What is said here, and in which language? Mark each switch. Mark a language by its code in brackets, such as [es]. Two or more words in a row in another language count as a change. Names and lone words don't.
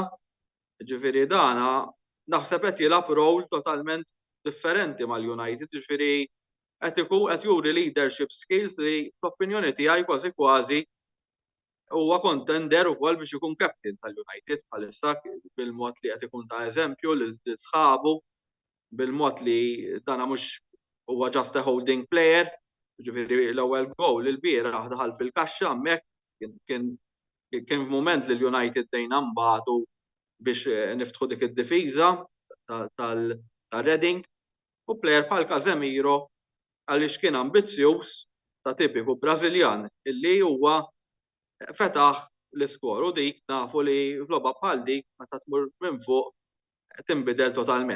[mt] Ġifieri dana naħseb qed jilgħab role totalment differenti mal-United, ġifieri qed juri [en] leadership skills [mt] li fl-opinjoni tiegħi kważi kważi huwa contender ukoll biex ikun captain tal-United bħalissa bil-mod li qed ikun ta' eżempju lil sħabu, bil-mod li dana mhux huwa [en] just a holding player, [mt] ġifieri l-ewwel gowl il-bieraħ daħal fil-kaxxa hemmhekk kien f'mument li l-United dejna mbagħtu biex niftħu dik id-difiża tal-Reading u plejer bħal Casemiro għaliex kien ambizzjuż ta' tipiku Brażiljan illi huwa fetaħ l-iskor u dik nafu li f'logħba bħal dik meta tmur minn fuq tinbidel totalment.